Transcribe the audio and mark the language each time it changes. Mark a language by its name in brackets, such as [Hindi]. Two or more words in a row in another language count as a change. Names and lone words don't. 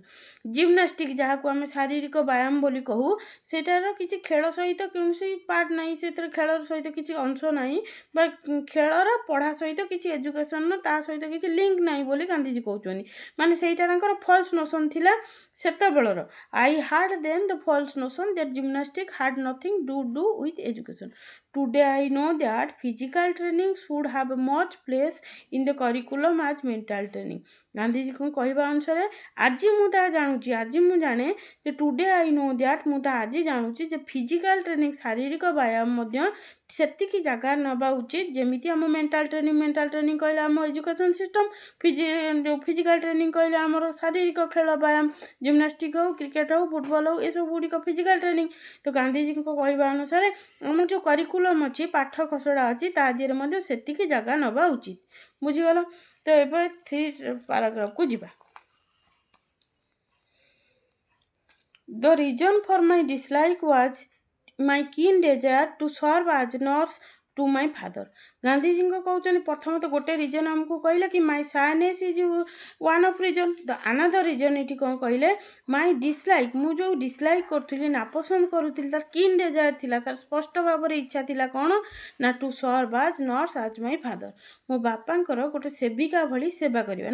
[Odia] ଜିମ୍ନାଷ୍ଟିକ୍ ଯାହାକୁ ଆମେ ଶାରୀରିକ ବ୍ୟାୟାମ ବୋଲି କହୁ, ସେଟାର କିଛି ଖେଳ ସହିତ କୌଣସି ପାର୍ଟ ନାହିଁ, ସେଥିରେ ଖେଳର ସହିତ କିଛି ଅଂଶ ନାହିଁ, ବା ଖେଳର ପଢ଼ା ସହିତ କିଛି ଏଜୁକେସନ୍ର ତା ସହିତ କିଛି ଲିଙ୍କ ନାହିଁ ବୋଲି ଗାନ୍ଧୀଜୀ କହୁଛନ୍ତି। ମାନେ ସେଇଟା ତାଙ୍କର [English] false notion [Odia] ଥିଲା ସେତେବେଳର। [English] I had then the false notion that gymnastic had nothing to do with education. Today I know that physical training should have much place in the curriculum as mental training. [Odia] ଗାନ୍ଧୀଜୀଙ୍କ କହିବା ଅନୁସାରେ ଆଜି ମୁଁ ତାହା ଜାଣୁଛି, ଆଜି ମୁଁ ଜାଣେ ଯେ [English] today I know that, [Odia] ମୁଁ ତାହା ଆଜି ଜାଣୁଛି ଯେ [English] physical training, [Odia] ଶାରୀରିକ ବ୍ୟାୟାମ ମଧ୍ୟ ସେତିକି ଜାଗା ନେବା ଉଚିତ ଯେମିତି ଆମ [English] mental training [Odia] କହିଲେ ଆମ [English] education system, physical training [Odia] କହିଲେ ଆମର ଶାରୀରିକ ଖେଳ ବ୍ୟାୟାମ, ଜିମ୍ନାଷ୍ଟିକ୍ ହେଉ, କ୍ରିକେଟ୍ ହେଉ, ଫୁଟବଲ୍ ହେଉ, ଏସବୁ ଗୁଡ଼ିକ [English] physical training. [Odia] ତ ଗାନ୍ଧୀଜୀଙ୍କ କହିବା ଅନୁସାରେ ଆମର ଯେଉଁ କରିକୁଲମ୍ ଅଛି, ପାଠ ଖସଡ଼ା ଅଛି, ତା ଦେହରେ ମଧ୍ୟ ସେତିକି ଜାଗା ନେବା ଉଚିତ। ବୁଝିଗଲ? ତ ଏବେ 3 ପାରାଗ୍ରାଫକୁ ଯିବା। [English] The reason for my dislike was my keen desire to serve as nurse to my father. [Odia] ଗାନ୍ଧୀଜୀଙ୍କ କହୁଛନ୍ତି ପ୍ରଥମତଃ ଗୋଟେ ରିଜନ୍ ଆମକୁ କହିଲେ କି [English] my shyness is one of reason. the other reason [Odia] ଏଠି କ'ଣ କହିଲେ, [English] my dislike, [Odia] ମୁଁ ଯେଉଁ ଡିସଲାଇକ୍ କରୁଥିଲି, ନାପସନ୍ଦ କରୁଥିଲି, ତାର [English] keen desire [Odia] ଥିଲା, ତାର ସ୍ପଷ୍ଟ ଭାବରେ ଇଚ୍ଛା ଥିଲା କ'ଣ ନା [English] to serve as nurse as my father, [Odia] ମୋ ବାପାଙ୍କର ଗୋଟେ ସେବିକା ଭଳି ସେବା କରିବା।